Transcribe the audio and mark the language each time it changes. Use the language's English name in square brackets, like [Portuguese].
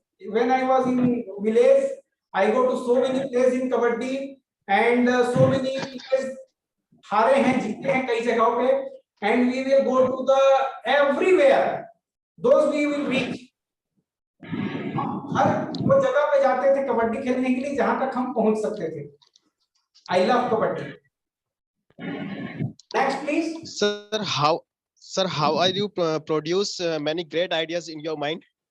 [English] When I was in village, I go to so many places in kabaddi, and so many places [Hindi] हारे हैं जीते हैं कई जगहों पे, [English] and we will go to the everywhere. Those we will reach. [Hindi] हर वो जगह पे जाते थे कबड्डी खेलने के लिए जहां तक हम पहुंच सकते थे. [English] I love kabaddi. Next, please. Sir, how are you produce many great ideas in your mind?